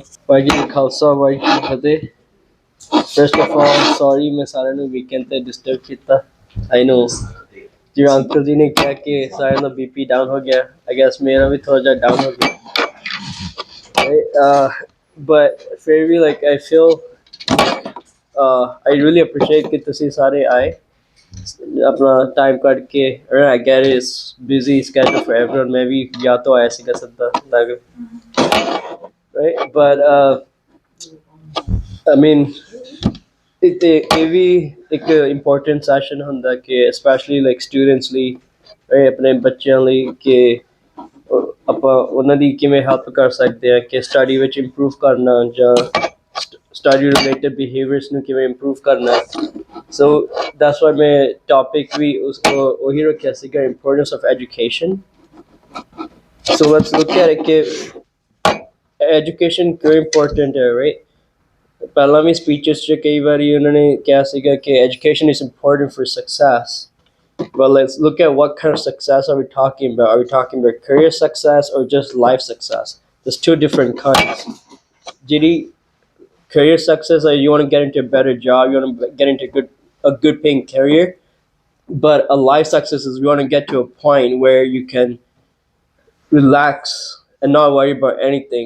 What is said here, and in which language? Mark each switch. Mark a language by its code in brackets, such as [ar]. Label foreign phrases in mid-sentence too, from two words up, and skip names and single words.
[pa] ਵਾਹਿਗੁਰੂ ਜੀ ਖਾਲਸਾ ਵਾਹਿਗੁਰੂ ਜੀ ਕੀ ਫਤਿਹ। [en] first of all sorry [pa] ਮੈਂ ਸਾਰਿਆਂ ਨੂੰ ਵੀਕਐਂਡ ਤੇ ਡਿਸਟਰਬ ਕੀਤਾ। [en] I know [pa] ਜਿਵੇਂ ਅੰਕਲ ਜੀ ਨੇ ਕਿਹਾ ਕਿ ਸਾਰਿਆਂ ਦਾ ਬੀਪੀ ਡਾਊਨ ਹੋ ਗਿਆ, [en] I guess [pa] ਮੇਰਾ ਵੀ ਥੋੜਾ ਜਿਹਾ ਡਾਊਨ ਹੋ ਗਿਆ। But ਫਿਰ ਵੀ [en] like I feel I really appreciate [pa] ਕਿ ਤੁਸੀਂ ਸਾਰੇ ਆਏ ਆਪਣਾ ਟਾਈਮ ਕੱਢ ਕੇ। [en] I get it, it's busy schedule for everyone, [pa] ਮੈਂ ਵੀ ਜਾਂ ਤਾਂ ਆਇਆ ਸੀਗਾ ਸਿੱਧਾ ਲੱਗ [en] right but I mean [pa] ਇਹ ਵੀ ਇੱਕ [en] important session [pa] ਹੁੰਦਾ ਕਿ [en] especially like students [pa] ਲਈ right ਆਪਣੇ ਬੱਚਿਆਂ ਲਈ ਕਿ ਆਪਾਂ ਉਹਨਾਂ ਦੀ ਕਿਵੇਂ ਹੈਲਪ ਕਰ ਸਕਦੇ ਆ ਕਿ ਸਟੱਡੀ ਵਿੱਚ ਇੰਪਰੂਵ ਕਰਨਾ ਜਾਂ [en] study related behaviours [pa] ਨੂੰ ਕਿਵੇਂ ਇੰਪਰੂਵ ਕਰਨਾ। [en] so that's why [pa] ਮੈਂ ਟੌਪਿਕ ਵੀ ਉਹੀ ਰੱਖਿਆ ਸੀਗਾ, [en] importance of education. so let's look at it [pa] ਕਿ ਐਜੂਕੇਸ਼ਨ ਕਿਉਂ ਇੰਪੋਰਟੈਂਟ ਹੈ ਰਾਈਟ। ਪਹਿਲਾਂ ਵੀ ਸਪੀਚਸ 'ਚ ਕਈ ਵਾਰੀ ਉਹਨਾਂ ਨੇ ਕਿਹਾ ਸੀਗਾ ਕਿ [en] education is important for success. Well, let's look at what kind of success are we talking about. Are we talking about career success or just life success? There's two different kinds. Jiri, career success, you want to get into a better job, you want to get into a good paying career. But a life success is you want to get to a point where you can relax and not worry about anything.